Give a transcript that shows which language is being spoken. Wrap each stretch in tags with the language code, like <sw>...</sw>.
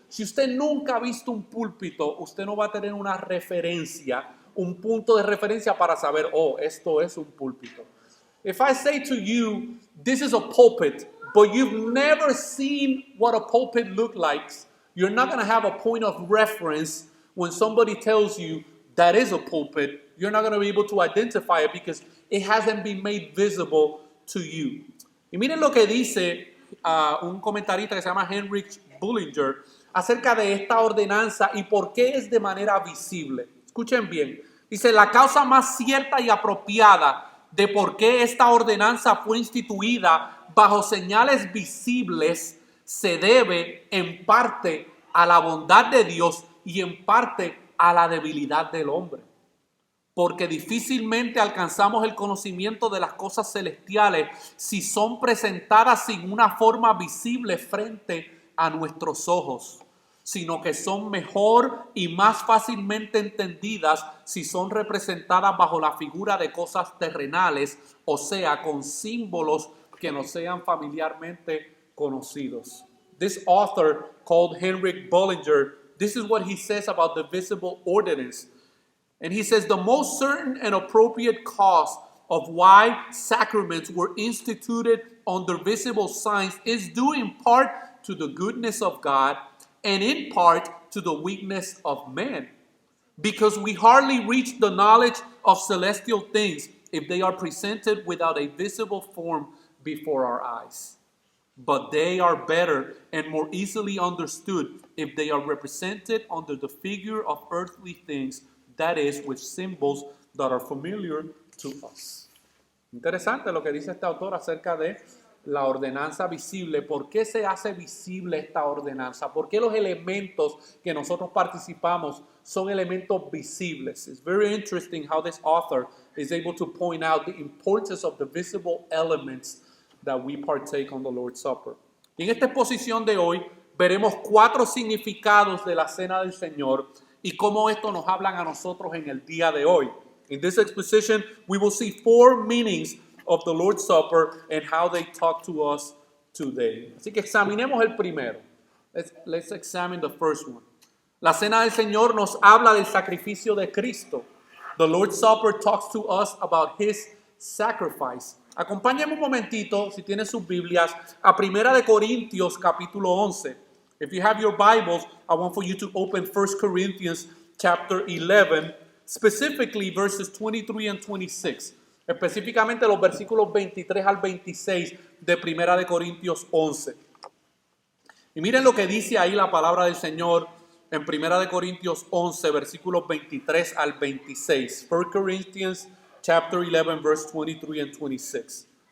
<es>Si usted nunca ha visto un púlpito, usted no va a tener una referencia, un punto de referencia para saber, esto es un púlpito.</es> <en>If I say to you, this is a pulpit, but you've never seen what a pulpit looks like, you're not going to have a point of reference when somebody tells you that is a pulpit. You're not going to be able to identify it because it hasn't been made visible to you.</en> <es>Y miren lo que dice un comentarista que se llama Heinrich Bullinger acerca de esta ordenanza y por qué es de manera visible. Escuchen bien. Dice, la causa más cierta y apropiada de por qué esta ordenanza fue instituida bajo señales visibles se debe en parte a la bondad de Dios y en parte a la debilidad del hombre. Porque difícilmente alcanzamos el conocimiento de las cosas celestiales si son presentadas sin una forma visible frente a nuestros ojos, sino que son mejor y más fácilmente entendidas si son representadas bajo la figura de cosas terrenales, o sea, con símbolos que no sean familiarmente conocidos.</es> <en>This author called Heinrich Bullinger, this is what he says about the visible ordinance. And he says, the most certain and appropriate cause of why sacraments were instituted under visible signs is due in part to the goodness of God and in part to the weakness of man. Because we hardly reach the knowledge of celestial things if they are presented without a visible form before our eyes. But they are better and more easily understood if they are represented under the figure of earthly things, that is, with symbols that are familiar to us.</en> <es>Interesante lo que dice este autor acerca de la ordenanza visible. ¿Por qué se hace visible esta ordenanza? ¿Por qué los elementos que nosotros participamos son elementos visibles?</es> <en>It's very interesting how this author is able to point out the importance of the visible elements that we partake on the Lord's Supper.</en> <es>Y en esta exposición de hoy veremos 4 significados de la Cena del Señor y cómo esto nos hablan a nosotros en el día de hoy.</es> <en>In this exposition, we will see 4 meanings of the Lord's Supper and how they talk to us today.</en> <es>Así que examinemos el primero.</es> <en>Let's examine the first one.</en> <es>La Cena del Señor nos habla del sacrificio de Cristo.</es> <en>The Lord's Supper talks to us about His sacrifice.</en> <es>Acompáñenme un momentito, si tienen sus Biblias, a 1 Corintios capítulo 11.</es> <en>If you have your Bibles, I want for you to open 1 Corinthians chapter 11, specifically verses 23 and 26.</en> <es>Específicamente los versículos 23 al 26 de 1 Corintios 11. Y miren lo que dice ahí la palabra del Señor en 1 Corintios 11, versículos 23 al 26.</es> <en>1 Corinthians chapter 11, verse 23 and 26.</en>